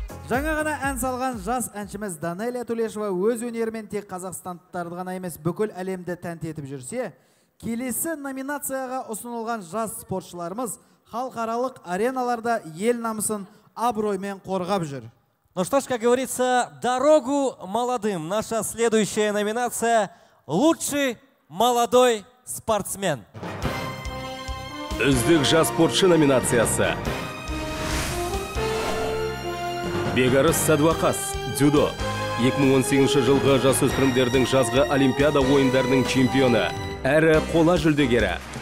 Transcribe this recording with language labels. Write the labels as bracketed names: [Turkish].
[Kazakh] Жаңа ғана ән салған жас әншіміз Данелия Тулешова өз өнерімен тек қазақстандықтарды ғана емес бүкіл әлемді тәнті етіп жүрсе, келесі номинацияға ұсынылған жас спортшыларымыз халықаралық ареналарда ел намысын абыроймен қорғап жүр. [Russian] Ну что ж, как говорится, дорогу молодым. Наша следующая номинация – лучший молодой спортсмен. [Kazakh] Үздік жас спортшы номинациясы. Бегарыс Садуақас, дзюдо. 2018 жылғы жасөспірімдердің жазғы Олимпиада ойындарының чемпионы, әрі қола жүлдегері.